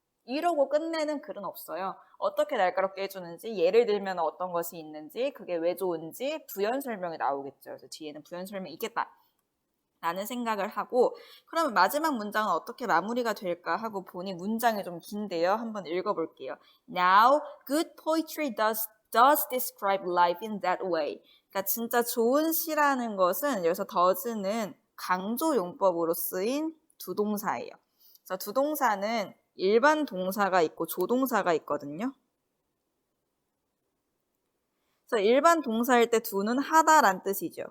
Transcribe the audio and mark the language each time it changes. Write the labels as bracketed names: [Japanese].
[Korean] 이러고 끝내는 글은 없어요. 어떻게 날카롭게 해주는지, 예를 들면 어떤 것이 있는지, 그게 왜 좋은지 부연 설명이 나오겠죠. 그래서 뒤에는 부연 설명이 있겠다. 라는 생각을 하고 그러면 마지막 문장은 어떻게 마무리가 될까 하고 보니 문장이 좀 긴데요. 한번 읽어볼게요. [English] Now, good poetry does describe life in that way. [Korean] 그러니까 진짜 좋은 시라는 것은 여기서 does는 강조 용법으로 쓰인 두 동사예요. 그래서 두 동사는 일반 동사가 있고 조동사가 있거든요. 그래서 일반 동사일 때 do는 하다란 뜻이죠.